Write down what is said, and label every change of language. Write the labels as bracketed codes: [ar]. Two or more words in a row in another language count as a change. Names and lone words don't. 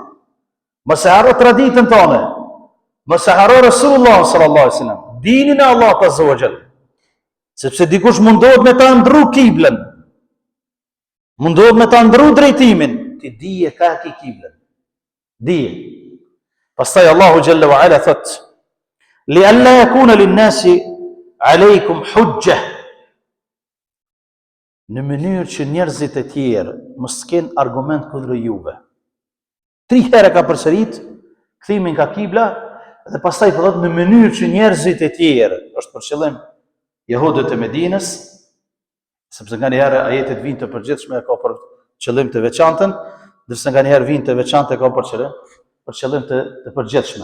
[sq] Mos e harro traditën tonë. Mos e harro Resulullah [ar] صلى الله عليه وسلم, [sq] dinin e Allahut [ar] عز وجل. [sq] Sepse dikush mundohet me ta ndru kiblën. Mundohet me ta ndru drejtimin, ti dije ka ki kiblën. Dije. [ar] Pastaj Allahu جل وعلا thot, لئلا يكون للناس عليكم حجة. [sq] Në mënyrë që njerëzit e tjerë mos kenë argument kundër juve. 3 herë ka përsërit kthimin nga kibla dhe pastaj po thot në mënyrë që njerëzit e tjerë, është për qëllim jehudët e Medinës, sepse nga njëherë ajetet vinë të përgjithshme e ka për qëllim të veçantën, ndërsa nga njëherë vinë të veçantë e ka për qëllim të përgjithshme.